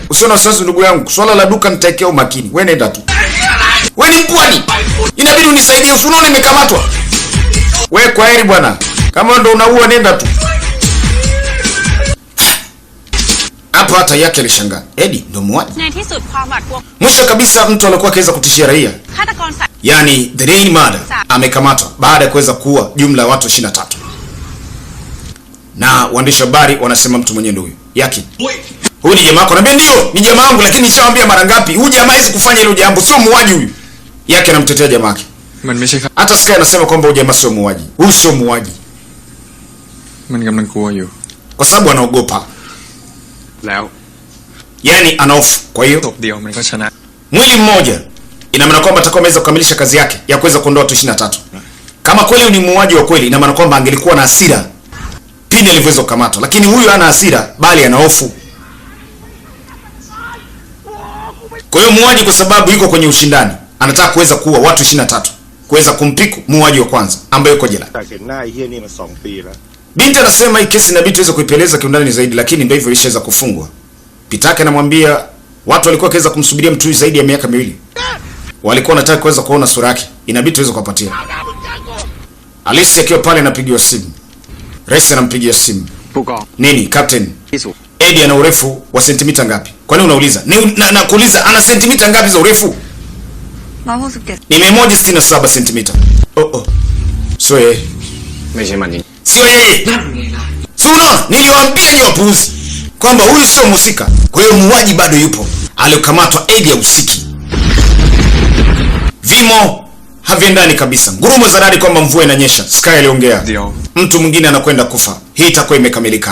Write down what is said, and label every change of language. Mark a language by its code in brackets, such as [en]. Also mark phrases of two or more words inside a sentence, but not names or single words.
[sw] Usiona sasa ndugu yangu, swala la duka nitaekea umakini. Wewe nenda tu. Wewe ni mpwani. Inabidi unisaidie, usione nimekamatwa. Wewe kwa heri bwana. Kama ndo unaua nenda tu. Hapa hata Yaki alishangaa. Eddie ndo muuaji. [th] ในที่สุดความหวาดกลัว [sw] Mwisho kabisa mtu alikuwa akiweza kutishia raia. [th] ฆาตกรสัตว์ [sw] Yani the Rain Murder amekamatwa baada ya kuweza kuua jumla ya watu 23. Na waandishi wa habari wanasema mtu mwenyewe ndio huyu. Yaki. Huyu ni jamaa wako. Naambia ndio, ni jamaa wangu, lakini nishawaambia mara ngapi? Huyu jamaa hizi kufanya hilo jambo, sio muuaji huyu. Yaki anamtetea jamaa wake. [th] มันไม่ใช่ครับ [sw] Hata Sky anasema kwamba huyu jamaa sio muuaji. Huyu sio muuaji. [th] มันกำลังกลัวอยู่ [sw] Kwa sababu anaogopa. [th] แล้ว [sw] Yani anaofu. Kwa hiyo [th] ตบเดียวมันก็ชนะ [sw] mwili mmoja ina maana kwamba atakuwa ameweza kukamilisha kazi yake ya kuweza kuondoa watu 23. Kama kweli ni muuaji wa kweli, ina maana kwamba angelikuwa na hasira pindi alivyoweza kukamatwa, lakini huyu hana hasira bali ana hofu. Kwa hiyo muuaji, kwa sababu yuko kwenye ushindani, anataka kuweza kuua watu 23, kuweza kumpiku muuaji wa kwanza ambaye yuko jela. [th] แต่เห็นหน้าไอ้เหี้ยนี่มา2 ปีแล้ว [sw] Binti anasema hii kesi inabidi tuweze kuipeleza kiundani zaidi, lakini ndio hivyo ilishaweza kufungwa. Pitake anamwambia watu walikuwa kiweza kumsubiria mtu zaidi ya miaka 2. Walikuwa wanataka kuweza kuona sura yake. Inabidi tuweze kuwapatia. Alice akiwa pale anapigiwa simu. Race anampigia simu. [th] ผู้กอง [sw] Nini, Captain? [th] ที่สุด [sw] Eddie ana urefu wa sentimita ngapi? Kwani unauliza? Nakuuliza ana sentimita ngapi za urefu? 167 Ni 167 sentimita. Oh. Sio yeye. [th] ไม่ใช่มันจริง [sw] Sio yeye. Suna, niliwaambia ni wapuuzi kwamba huyu sio mhusika. Kwa hiyo muuaji bado yupo. Aliokamatwa Eddie Usiki. Vimo haviendani kabisa. Ngurumo za radi kwamba mvua inanyesha. Sky aliongea. [th] เดียว [sw] Mtu mwingine anakwenda kufa. Hii itakuwa imekamilika.